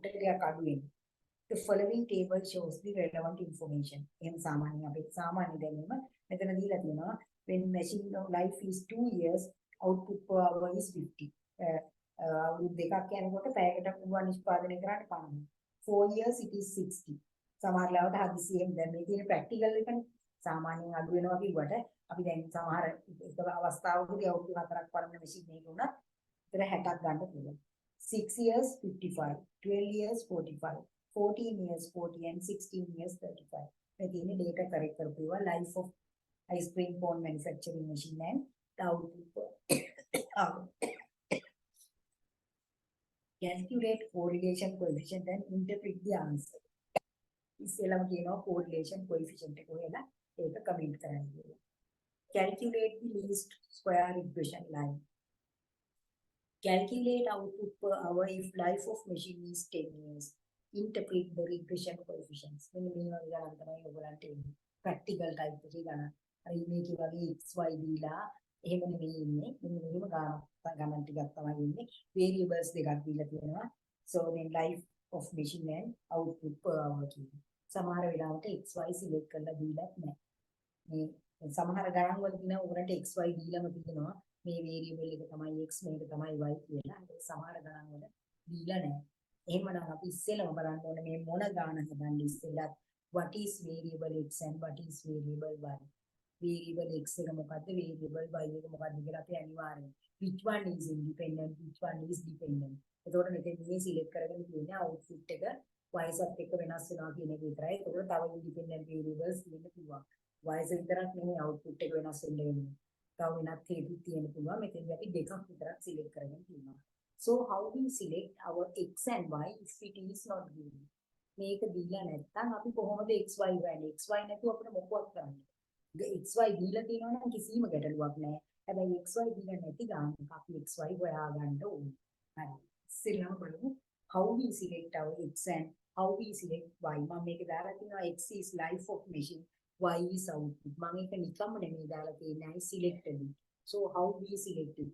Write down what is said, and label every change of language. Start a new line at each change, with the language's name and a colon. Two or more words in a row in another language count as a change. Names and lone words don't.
English: The following table shows the relevant information. When machine life is 2 years, output per hour is 50. 4 years it is 60.
Sinhala: සමහරවිට හදිසියෙන් දැන් මේ තියෙන ප්‍රැක්ටිකල් එකනේ සාමාන්‍යයෙන් අඩු වෙනවා කිව්වට අපි දැන් සමහර එක අවස්ථාවකදී අවුරුදු 4ක් පරණ මැෂින් එකක උනත් ඒතර 60ක් ගන්න පුළුවන්.
English: 6 years 55, 12 years 45, 14 years 40 and 16 years 35.
Sinhala: මේ තියෙන
English: data correct කරපුවා life of ice cream cone manufacturing machine and the output. Calculate correlation coefficient and interpret the answer. ඉස්සෙල්ලාම කියනවා correlation coefficient එක හොයලා ඒක කමෙන්ට් කරන්න කියලා. Calculate the least square regression line. Calculate output per hour if life of machine is 10 years. Interpret the regression coefficients.
Sinhala: මෙන්න මේ වගේ ගණන් තමයි ඔයගලන්ට එන්නේ.
English: Practical type
Sinhala: එකේ ගණන්. හරි මේකේ වගේ xy දීලා එහෙම නෙමෙයි ඉන්නේ. මෙන්න මෙහෙම ගණන් ටිකක් තමයි ඉන්නේ. Variables දෙකක් දීලා තියෙනවා.
English: So then life of machine and output per hour
Sinhala: කියනවා. සමහර වෙලාවට xy select කරලා දීලත් නැහැ. මේ සමහර ගණන් වල දින උගරන්ට xy දීලාම තියෙනවා. මේ variable එක තමයි x මේක තමයි y කියලා. ඒක සමහර ගණන් වල දීලා නැහැ. එහෙමනම් අපි ඉස්සෙල්ලාම බලන්න ඕනේ මේ මොන ගාන හදන්නේ ඉස්සෙල්ලා
English: what is variable x and what is variable y. Variable x
Sinhala: එක මොකද්ද
English: variable y
Sinhala: එක මොකද්ද කියලා අපි අනිවාර්යෙන්
English: which one is independent which one is dependent.
Sinhala: එතකොට මෙතන මේ select කරගෙන තියෙන්නේ output එක y සත් එක්ක වෙනස් වෙනවා කියන එක විතරයි. ඒකට තව
English: independent variables
Sinhala: දෙන්න පුළුවන්. y විතරක් නෙමෙයි output එක වෙනස් වෙන්න වෙන්නේ. තව වෙනත් හේතු තියෙන්න පුළුවන්. මෙතනදී අපි දෙකක් විතරක් select කරගෙන තියෙනවා.
English: So how we select our x and y if it is not given?
Sinhala: මේක දීලා නැත්නම් අපි කොහොමද xy හොයන්නේ? xy නැතුව අපිට මොකක්වත් කරන්න. xy දීලා තියෙනවා නම් කිසිම ගැටලුවක් නැහැ. හැබැයි xy දීලා නැති ගානක් අපි xy හොයා ගන්න ඕනේ. හරි. ඉස්සෙල්ලාම බලමු
English: how we select our X and how we select Y.
Sinhala: මම මේක දාලා තියෙනවා
English: X is life of machine, Y is output.
Sinhala: මම ඒක නිකම්ම නෙමෙයි දාලා තියෙන්නේ selected.
English: So how we select it.